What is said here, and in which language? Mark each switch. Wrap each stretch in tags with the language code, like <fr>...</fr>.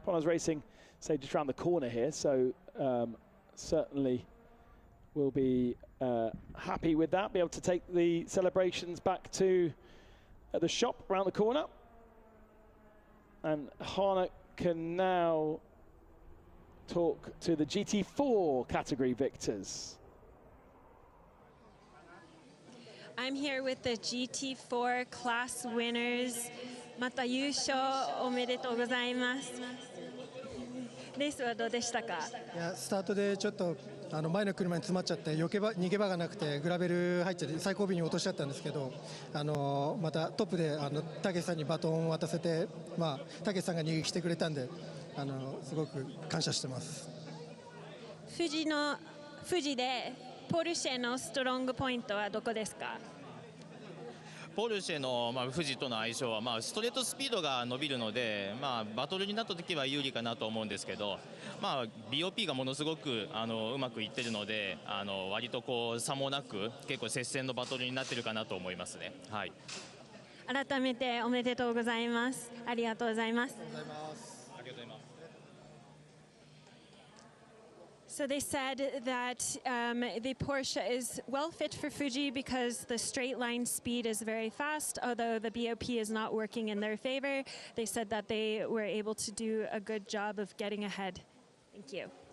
<en>Ponos Racing, say, just around the corner here, so certainly will be happy with that, be able to take the celebrations back to the shop around the corner. And Hana can now talk to the GT4 category victors. I'm here with the GT4 class winners.</en> <ja>また優勝おめでとうございます。レースはどうでしたか？いや、スタートでちょっと前の車に詰まっちゃって逃げ場がなくてグラベル入っちゃって最後尾に落としちゃったんですけど、またトップでたけしさんにバトンを渡せて、たけしさんが逃げしてくれたんですごく感謝してます。富士でポルシェのストロングポイントはどこですか？ポルシェの、富士との相性は、ストレートスピードが伸びるので、バトルになった時は有利かなと思うんですけど、BOP がものすごくうまくいってるので割とこう差もなく結構接戦のバトルになってるかなと思いますね。はい。改めておめでとうございます。ありがとうございます。ありがとうございます。</ja> <en>So they said that the Porsche is well fit for Fuji because the straight line speed is very fast, although the BOP is not working in their favor. They said that they were able to do a good job of getting ahead. Thank you.</en>